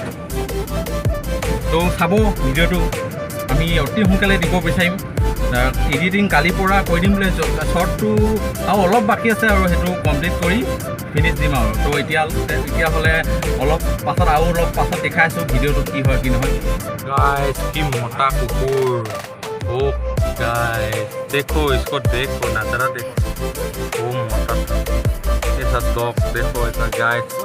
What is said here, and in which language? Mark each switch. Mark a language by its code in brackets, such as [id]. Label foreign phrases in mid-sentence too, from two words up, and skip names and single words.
[as] তো চাব ভিডিঅ'টো আমি অতি সোনকালে দিব বিচাৰিম এডিটিং কালিৰ পৰা কৰি দিম বুলি শ্বৰ্টটো আৰু অলপ বাকী আছে আৰু সেইটো কমপ্লিট কৰি ফিনিছ দিম আৰু তো এতিয়াহ'লে অলপ পাছত আৰু অলপ পাছত দেখাই আছোঁ ভিডিঅ'টো কি হয় কি নহয় গাইছ কি মতা কুকুৰ [hi] ओ गाइस देखो इसको देखो नजारा देखो ओ मोटा ऐसा डॉग देखो ऐसा गाइस